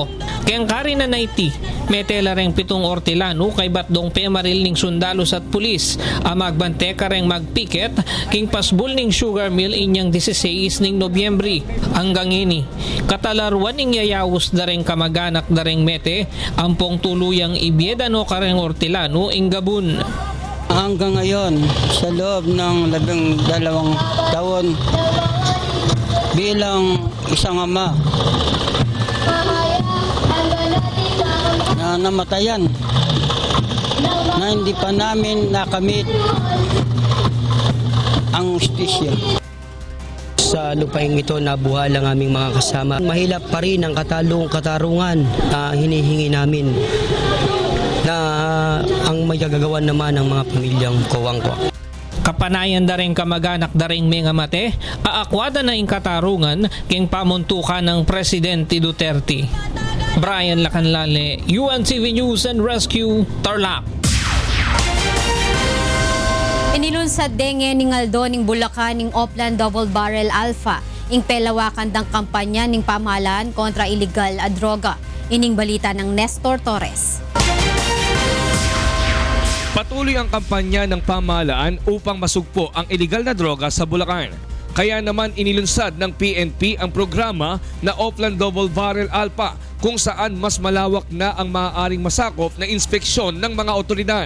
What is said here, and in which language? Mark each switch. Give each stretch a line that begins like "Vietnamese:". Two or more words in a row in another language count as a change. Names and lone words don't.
Pampanga: Kayang kari na naiti, may tela reng 7 Hortelano kay batdong pemaril ning sundalos at pulis, magbante ka reng magpiket king pasbul ning sugar mill inyang 16 ning Nobyembre. Hanggang ini, katalaruan ning yayawos dareng kamaganak dareng mete, ampong tuluyang ibiedano ka reng Hortelano ing Gabun.
Filipino: Hanggang ngayon, sa loob ng 12 taon, bilang isang ama na namatayan na hindi pa namin nakamit ang hustisya. Sa lupaing ito nabuhal ang aming mga kasama. Mahilap pa rin ang katarungan na hinihingi namin na ang magagagawan naman ng mga pamilyang Kawangwa.
Pampanga: Kapanayan daring kamaganak daring mga mate, aakwada na ing katarungan king pamuntukan ng Presidente Duterte. Brian Lacanlale, UNTV News and Rescue, Tarlac. Inilunsad denge ning Aldo ning Bulacan ning Oplan Double Barrel Alpha ing pelawakan dang kampanya ning pamahalaan kontra illegal a droga. Ining balita ng Nestor Torres.
Filipino: Patuloy ang kampanya ng pamahalaan upang masugpo ang illegal na droga sa Bulacan. Kaya naman inilunsad ng PNP ang programa na Oplan Double Barrel Alpha kung saan mas malawak na ang maaaring masakop na inspeksyon ng mga otoridad.